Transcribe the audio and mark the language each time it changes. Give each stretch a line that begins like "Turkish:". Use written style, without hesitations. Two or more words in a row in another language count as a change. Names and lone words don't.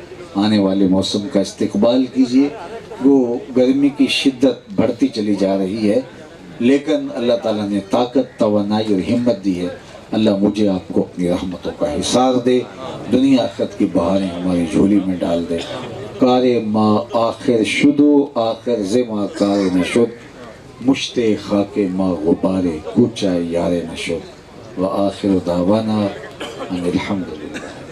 Urdu: آنے والے موسم کا استقبال کیجئے، وہ گرمی کی شدت بڑھتی چلی جا رہی ہے لیکن اللہ تعالیٰ نے طاقت، توانائی اور ہمت دی ہے۔ اللہ مجھے آپ کو اپنی رحمتوں کا حصار دے، دنیا آخرت کی بہاریں ہماری جھولی میں ڈال دے۔
Persian: کار ما آخر شدو آخر زما کار نشد، مشت خاک ما غبار کوچہ یار نشد،
Arabic: و آخر دعوانا ان الحمدللہ۔